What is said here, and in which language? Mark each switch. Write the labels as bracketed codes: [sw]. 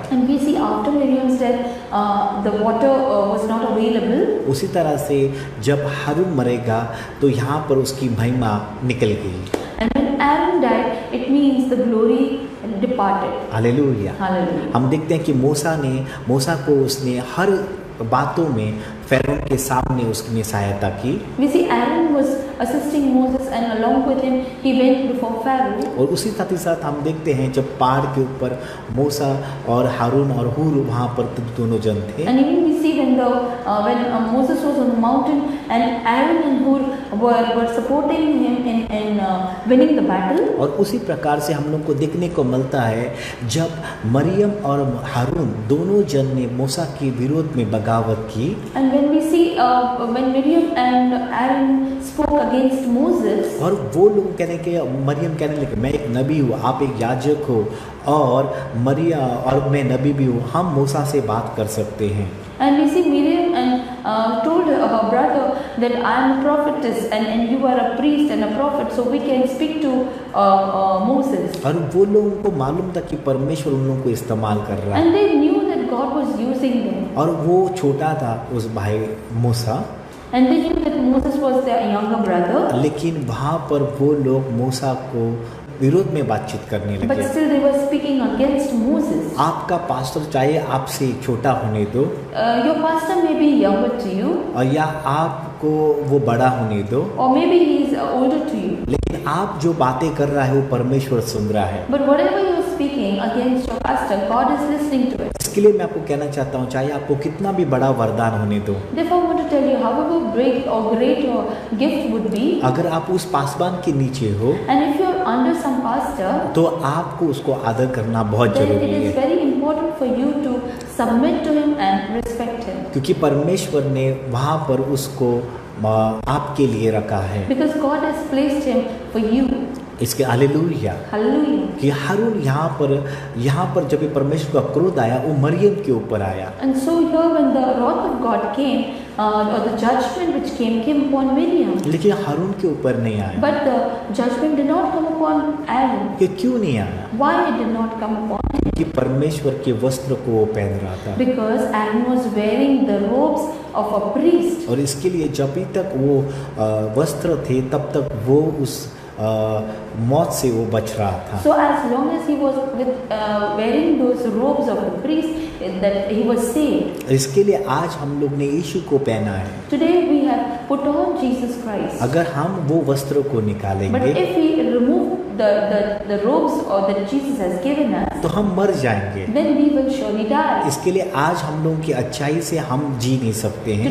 [en] And we see after Miriam's death, the water was not available. [hi] उसी तरह से जब हारून मरेगा तो यहाँ पर उसकी महिमा निकल गई। [en] And when Aaron died, it means the glory departed. [hi] Hallelujah. [en] Hallelujah. [hi] हम देखते हैं कि मूसा को उसने हर बातों में फ़िरौन के सामने उसने सहायता की। [en] We see Aaron was assisting Moses and along with him he went before Pharaoh. [hi] और उसी साथ ही साथ हम देखते हैं जब पहाड़ के ऊपर मूसा और हारून और हूर वहाँ पर दोनों जन थे। [en] And even we see when Moses was on the mountain and Aaron and Hur were supporting him in winning the battle. [hi] और उसी प्रकार से हम लोग को देखने को मिलता है जब मरियम और हारून दोनों जन ने मूसा के विरोध में बगावत की। [en] And when we see when Miriam and Aaron spoke against Moses. [hi] और वो लोग मरियम कहने लगे मैं एक नबी हूँ, आप एक याजक हो, और मरिया और मैं नबी भी हूँ, हम मूसा से बात कर सकते हैं। [en] And we see Miriam and told her brother that I am a prophetess and you are a priest and a prophet, so we can speak to Moses. [hi] और वो लोगों को मालूम था कि परमेश्वर उन लोगों को इस्तेमाल कर रहा है। [en] And they knew that God was using them. [hi] और वो छोटा था उस भाई मूसा, [en] And they knew that Moses was their younger brother. [hi] लेकिन वहाँ पर वो लोग मूसा को विरोध में बातचीत करने [en] But [hi] लगे। [en] still they were speaking against Moses. [hi] आपका पास्टर चाहे आपसे छोटा होने दो, [en] Your pastor may be younger to you, [hi] और या आपको वो बड़ा होने दो, [en] or maybe he is older to you. [hi] लेकिन आप जो बातें कर रहा है वो परमेश्वर सुन रहा है। [en] But whatever you are speaking against your pastor, God is listening to it. [hi] इसके लिए मैं आपको कहना चाहता हूँ, चाहे आपको कितना भी बड़ा वरदान होने दो, [en] Therefore, I want to tell you, however big or great your gift would be, [hi] अगर आप उस पासवान के नीचे हो [en] and if you are under some pastor, [hi] तो आपको उसको आदर करना बहुत [en] then it [hi] जरूरी [en] is [hi] है, [en] very important for you to submit to him and respect him. [hi] क्योंकि परमेश्वर ने वहाँ पर उसको आपके लिए रखा है। [en] Because God has placed him for you. [hi] इसके हालेलुया। [en] Hallelujah. [hi] कि हारून यहाँ पर जब ये परमेश्वर का क्रोध आया वो मरियम के ऊपर आया, [en] And so here when the wrath of God came, or the judgment which came upon Miriam, [hi] लेकिन हारून के ऊपर नहीं आया। [en] but the judgment did not come upon Aaron. [hi] कि क्यों नहीं आया? [en] Why it did not come upon him? [hi] कि परमेश्वर के वस्त्र को वो पहन रहा था, [en] Because Aaron was wearing the robes of a priest. [hi] और इसके लिए जब तक वो वस्त्र थे तब तक वो उस मौत से वो बच रहा था। [en] So as long as he was wearing those robes of a priest, that he was saved. [hi] इसके लिए आज हम लोग ने यीशु को पहना है। [en] Today we have put on Jesus Christ. [hi] अगर हम वो वस्त्र को [en] But [hi] निकालेंगे [en] if we remove the robes or that Jesus has given us, [hi] तो हम मर जाएंगे। [en] then we will surely die. [hi] इसके लिए आज हम लोगों की अच्छाई से हम जी नहीं सकते हैं,